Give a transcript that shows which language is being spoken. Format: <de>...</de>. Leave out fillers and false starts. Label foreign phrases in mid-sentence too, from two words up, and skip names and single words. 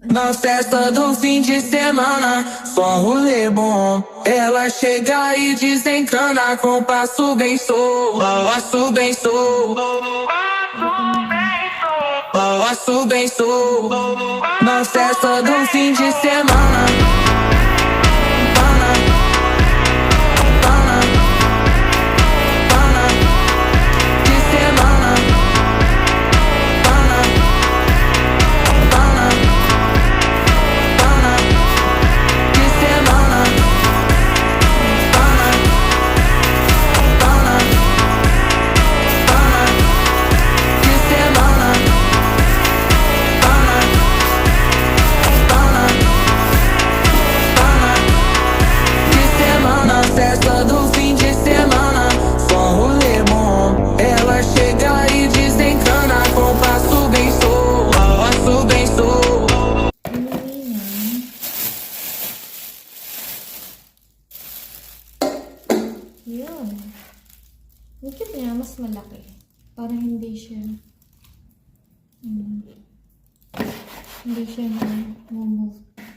<pt>Na festa do fim de semana, só um rolê bom. Ela chega e desencana com passo bem solto, passo bem solto, passo bem solto. Na festa do fim de semana, pana, pana, pana, de semana, pana, pana, pana, de semana, pana, pana, pana, de semana, pana, pana, pana, de semana. Festa do fim de semana, só um rolê bom. Ela chega e desencana com passo bem solto, passo bem solto.</pt> <tl>Yun. Ang cute niya, mas malaki. Para hindi siya hindi siya na move.</tl>